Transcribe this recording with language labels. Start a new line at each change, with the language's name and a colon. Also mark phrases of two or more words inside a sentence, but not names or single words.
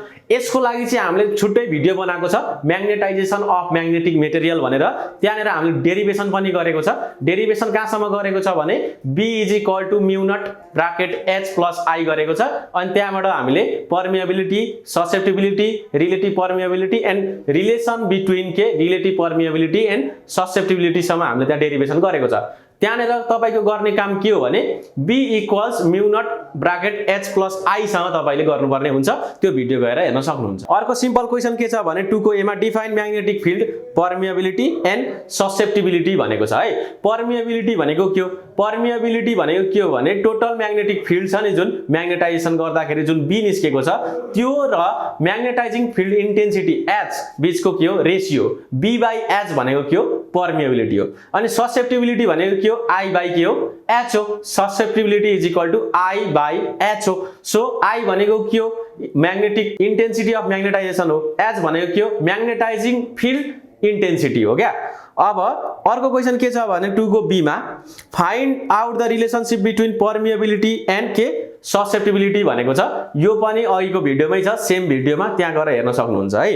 Nepali: यसको लागि चाहिँ हामीले छुट्टै भिडियो बनाएको छ
English: magnetization of magnetic material
Nepali: भनेर। त्यहाँनेर हामीले डेरिभेसन पनि गरेको छ। डेरिभेसन कहाँसम्म गरेको छ भने b =
English: mu naught bracket
Nepali: h + i गरेको छ। अनि त्यहाँबाट हामीले
English: permeability, susceptibility, relative permeability and relation between
Nepali: के
English: relative permeability and susceptibility
Nepali: सम्म हामीले त्यहाँ डेरिभेसन गरेको छ। त्यहाँनेर तपाईको गर्ने काम के हो भने b =
English: mu naught bracket
Nepali: h + i सँग तपाईले गर्नुपर्ने हुन्छ। त्यो भिडियो गएर हेर्न सक्नुहुन्छ। अर्को
English: simple question
Nepali: के छ भने 2 को ए मा
English: define magnetic field permeability and susceptibility
Nepali: भनेको छ है। पर्मिएबिलिटी भनेको के हो, पर्मिएबिलिटी भनेको के हो भने
English: total magnetic field
Nepali: छ नि जुन मैग्नेटाइजेसन गर्दाखेरि जुन b निस्केको छ त्यो र
English: magnetizing field intensity
Nepali: h बीचको के हो रेशियो b/h भनेको के हो पर्मिएबिलिटी हो। अनि ससेप्टिबिलिटी भनेको के हो i/ के हो h हो। ससेप्टिबिलिटी = i/h हो। सो i भनेको के हो
English: magnetic intensity of magnetization
Nepali: हो, h भनेको के हो
English: magnetizing field intensity
Nepali: हो क्या। अब अर्को क्वेशन के छ भने 2 को बी मा
English: find out the relationship between permeability and
Nepali: के ससेप्टिबिलिटी भनेको छ यो पनि अघिको भिडियोमै छ सेम भिडियोमा त्यहाँ गएर हेर्न सक्नुहुन्छ है।